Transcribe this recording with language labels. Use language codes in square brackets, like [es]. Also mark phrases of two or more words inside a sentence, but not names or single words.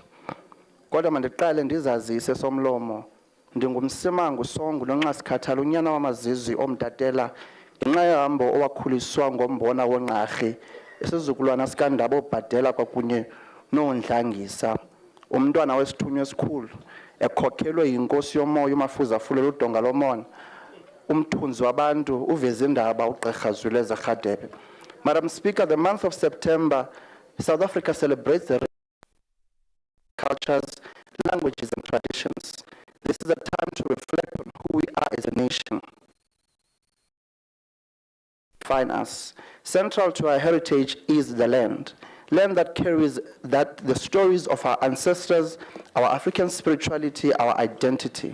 [xh] Kodwa mandiqale ndizazise somlomo ndingumsimangu songo nonxasikhathala unyana wamazizwi omdatela ngenxa yohambo owakhuliswa ngombona wonqarhi isizukulwana sikandaba obhadela kwakunye noondlangisa umntwana wesithunywa esikhulu ekhokhelwe yinkosi yomoya uMafuza Fulela udonga lomona umthunzi wabantu uveze indaba uGqr Zweleza Radebe. [en] Madam Speaker, the month of September, South Africa celebrates the cultures, languages and traditions. This is a time to reflect on who we are as a nation. Define us. Central to our heritage is the land that carries the stories of our ancestors, our African spirituality, our identity.